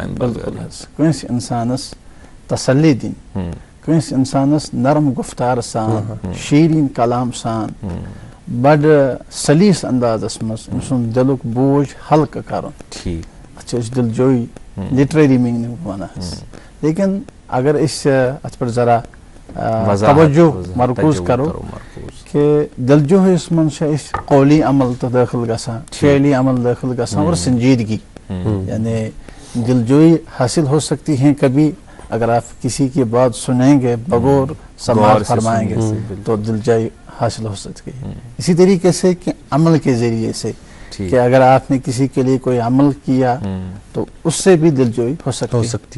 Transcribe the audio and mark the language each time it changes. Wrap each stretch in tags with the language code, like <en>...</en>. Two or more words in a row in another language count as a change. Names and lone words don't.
<ks>بِلکُل حظ کٲنٛسہِ اِنسانَس تسلی دِنۍ کٲنٛسہِ اِنسانَس نرم گُفتار سان شیٖریٖن کلام سان بَڑٕ سلیٖس اندازَس منٛز أمۍ سُنٛد دِلُک بوجھ ہلکہٕ کَرُن اَتھ چھِ أسۍ دِل جویی</ks> <en>literary meaning</en> <ks>وَنان حظ لیکن اگر أسۍ اَتھ پٮ۪ٹھ ذرا توجہ مرکوٗز کرو کہ دِل جویِس منٛز چھِ أسۍ قولی عمل تہٕ دٲخِل گژھان فعلی عمل دٲخِل گژھان</ks> <ur>اور سنجیدگی یعنی دل جوئی حاصل ہو سکتی ہے کبھی اگر آپ کسی کی بات سنیں گے بغور سماعت فرمائیں گے تو دل جوئی حاصل ہو سکتی ہے. اسی طریقے سے کہ عمل کے ذریعے سے کہ اگر آپ نے کسی کے لیے کوئی عمل کیا تو اس سے بھی دل جوئی ہو سکتی ہے.</ur>